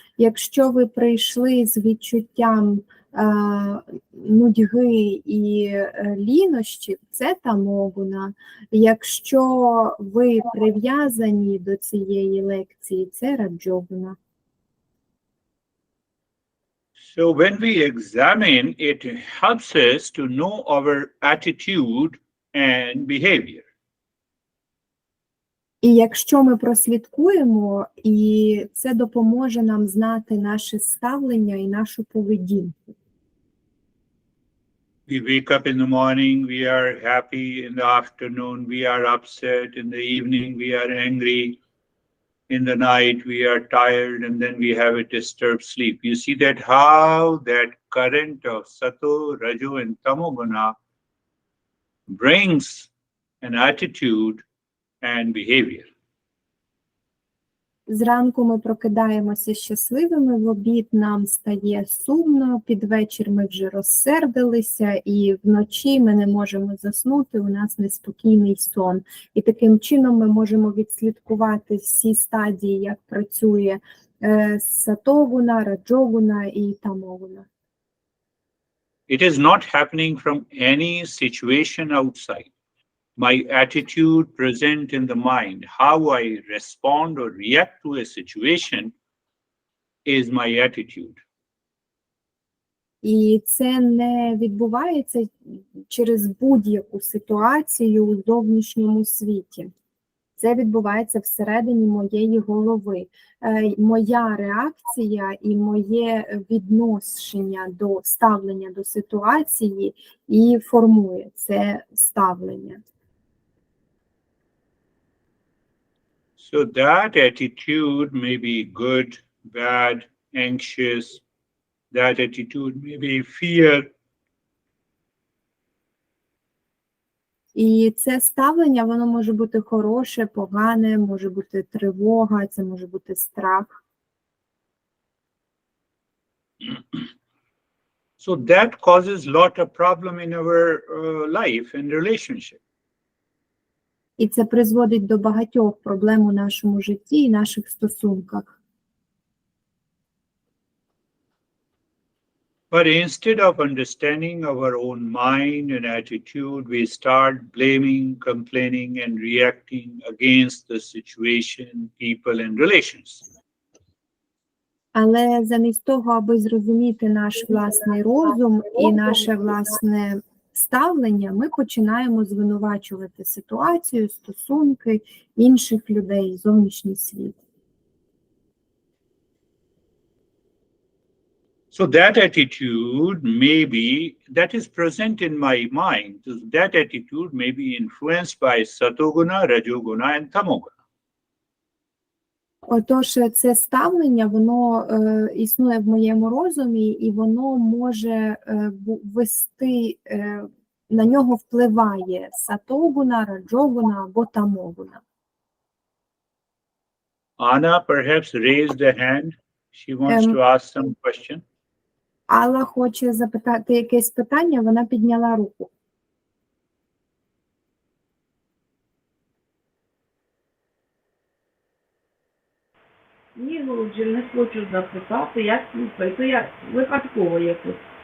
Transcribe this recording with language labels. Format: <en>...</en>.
<uk>Якщо ви прийшли з відчуттям нудьги і лінощів, це тамогуна. Якщо ви прив'язані до цієї лекції, це раджогуна.</uk> <en>So when we examine, it helps us to know our attitude and behavior.</en> <uk>І якщо ми прослідкуємо, і це допоможе нам знати наше ставлення і нашу поведінку.</uk> <en>We wake up in the morning, we are happy. In the afternoon, we are upset. In the evening, we are angry. In the night, we are tired, and then we have a disturbed sleep. You see that how that current of Sato, Rajo, and Tamoguna brings an attitude and behavior.</en> <uk>Зранку ми прокидаємося щасливими, в обід нам стає сумно, під вечір ми вже розсердилися, і вночі ми не можемо заснути, у нас неспокійний сон. І таким чином ми можемо відслідкувати всі стадії, як працює сатогуна, раджогуна і тамогуна.</uk> <en>It is not happening from any situation outside. My attitude present in the mind, how I respond or react to a situation is my attitude.</en> <uk>І це не відбувається через будь-яку ситуацію у зовнішньому світі. Це відбувається всередині моєї голови. Моя реакція і моє відношення до ставлення до ситуації і формує це ставлення.</uk> <en>So that attitude may be good, bad, anxious. That attitude may be fear.</en> <uk>І це ставлення, воно може бути хороше, погане, може бути тривога, це може бути страх.</uk> <en>So that causes a lot of problem in our life and relationship.</en> <uk>І це призводить до багатьох проблем у нашому житті і наших стосунках.</uk> <en>But instead of understanding our own mind and attitude, we start blaming, complaining, and reacting against the situation, people, and relations.</en> <uk>Але замість того, аби зрозуміти наш власний розум і наше власне ставлення, ми починаємо звинувачувати ситуацію, стосунки інших людей, зовнішній світ.</uk> <en>So that attitude that is present in my mind, that attitude may be influenced by satoguna, rajoguna, and tamoguna.</en> <uk>Отож, це ставлення, воно існує в моєму розумі, і воно може вести, на нього впливає сатогуна, раджогуна або тамогуна.</uk> <en>Anna perhaps raised a hand. She wants to ask some question.</en> <uk>Алла хоче запитати якесь питання, вона підняла руку. Ні, Голубже, не хочу запитати, я слухаю, то я випадково якось.</uk>